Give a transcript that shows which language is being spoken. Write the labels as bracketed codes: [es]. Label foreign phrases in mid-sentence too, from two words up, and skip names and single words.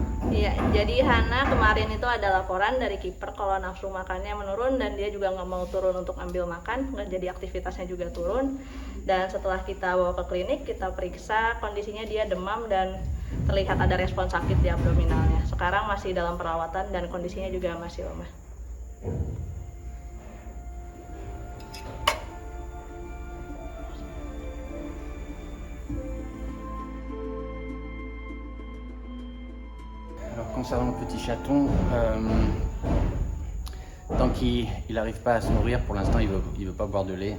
[id] Iya, jadi Hana kemarin itu ada laporan dari kiper kalau nafsu makannya menurun dan dia juga nggak mau turun untuk ambil makan, jadi aktivitasnya juga turun. Dan setelah kita bawa ke klinik, kita periksa kondisinya dia demam dan terlihat ada respon sakit di abdominalnya. Sekarang masih dalam perawatan dan kondisinya juga masih lemah. [fr] Alors concernant le petit chaton, tant qu'il n'arrive pas à se nourrir, pour l'instant il veut pas boire de lait.